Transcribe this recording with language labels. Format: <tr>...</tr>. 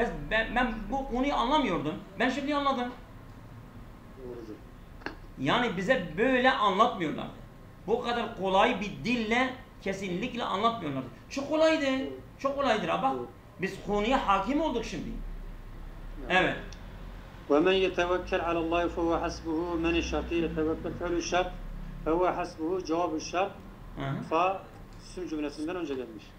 <tr>Ben bu konuyu anlamıyordum. Ben şimdi anladım. Doğrudur. Yani bize böyle anlatmıyorlardı. Bu kadar kolay bir dille kesinlikle anlatmıyorlardı. Çok kolaydı. Çok kolaydır ha bak. Biz konuya hakim olduk şimdi. Evet.</tr> <ar>وَمَنْ يَتَوَكَّلْ عَلَى اللّٰهِ فَهُوَ حَسْبُهُ مَنِ الشَّرْطِ يَتَوَكَّلْ فَعْلُ الشَّرْطِ فَهُوَ حَسْبُهُ</ar> <tr>cevabı şart. Fa isim cümlesinden önce gelmiş.</tr>